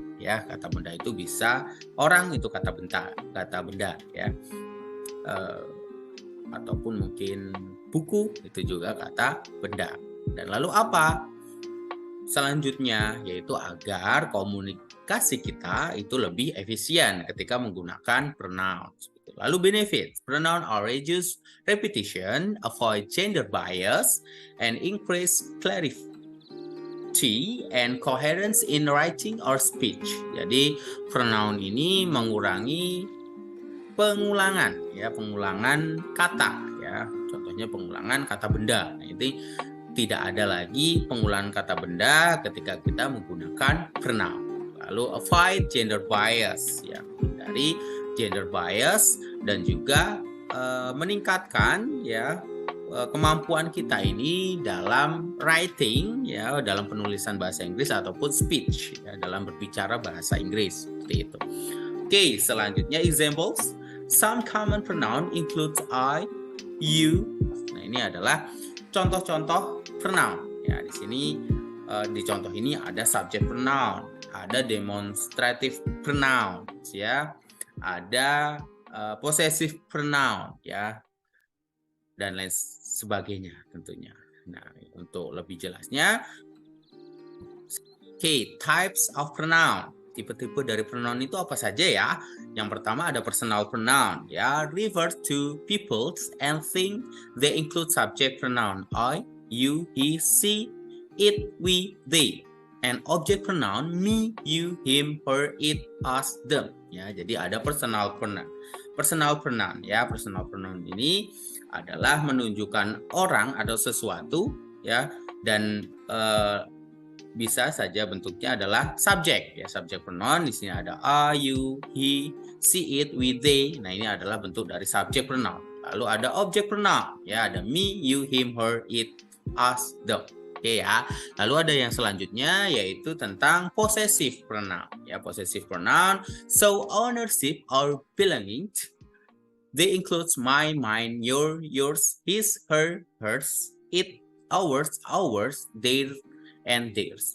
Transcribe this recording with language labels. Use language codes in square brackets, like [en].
[id] Ya, kata benda itu bisa orang itu kata benda. Ya, ataupun mungkin buku itu juga kata benda. Dan lalu apa? Selanjutnya yaitu agar komunikasi kita itu lebih efisien ketika menggunakan pronoun. Lalu [en] benefits, pronoun are reduce repetition, avoid gender bias, and increase clarity and coherence in writing or speech. [id] Jadi pronoun ini mengurangi pengulangan kata, ya. Contohnya pengulangan kata benda. Nah, ini tidak ada lagi pengulangan kata benda ketika kita menggunakan pronoun. Lalu [en] avoid gender bias, [id] ya, dari gender bias, dan juga meningkatkan ya kemampuan kita ini dalam writing, ya, dalam penulisan bahasa Inggris ataupun speech, ya, dalam berbicara bahasa Inggris, seperti itu. Oke, selanjutnya examples. [en] Some common pronoun includes I, you. [id] Nah, ini adalah contoh-contoh pronoun. Ya, di sini di contoh ini ada subject pronoun, ada demonstrative pronoun, ya, ada possessive pronoun, ya, dan lain sebagainya tentunya. Nah, untuk lebih jelasnya, [en] types of pronoun. [id] Tipe-tipe dari pronoun itu apa saja ya? Yang pertama ada personal pronoun, ya, [en] refer to people and things. They include subject pronoun I, you, he, she, it, we, they, and object pronoun me, you, him, her, it, us, them. [id] Ya, jadi ada personal pronoun. Personal pronoun, ya, personal pronoun ini adalah menunjukkan orang atau sesuatu, ya, dan bisa saja bentuknya adalah subjek, ya, subjek pronoun. Di sini ada I, you, he, she, it, we, they. Nah, ini adalah bentuk dari subjek pronoun. Lalu ada object pronoun, ya, ada me, you, him, her, it, us, them. Oke, ya. Lalu ada yang selanjutnya yaitu tentang possessive pronoun, ya, possessive pronoun. [en] So ownership or belonging. They includes my, mine, your, yours, his, her, hers, it, ours, their, and theirs.